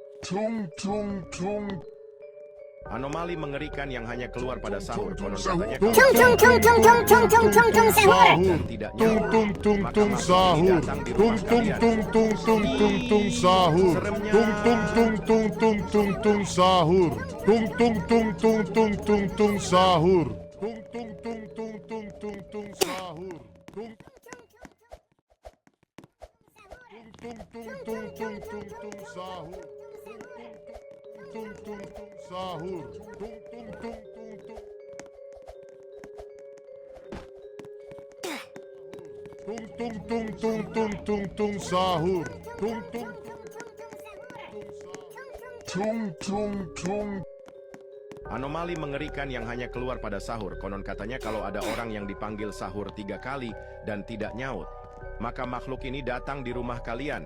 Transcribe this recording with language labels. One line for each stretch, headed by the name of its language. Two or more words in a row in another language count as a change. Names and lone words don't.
Indonesian: Tung tung tung. Anomali mengerikan yang hanya keluar pada sahur. Konon katanya Tung kalau tung tung tung tung tung tung tung tung sahur. dan tidak Tung nyaut, tung tung maka tung makhluk ini sahur. datang di Tung rumah tung kalian. tung tung tung tung tung sahur. Seremnya. Tung tung tung tung tung tung tung sahur. Tung tung tung tung tung tung tung sahur. Tung tung tung tung tung tung tung sahur. Tung tung tung tung tung tung tung sahur. Tung tung tung sahur. Tung tung tung tung tung. Tung tung tung tung tung tung tung sahur. Tung tung tung tung tung. Anomali mengerikan yang hanya keluar pada sahur. Konon katanya kalau ada orang yang dipanggil sahur 3 kali dan tidak nyaut, maka makhluk ini datang di rumah kalian.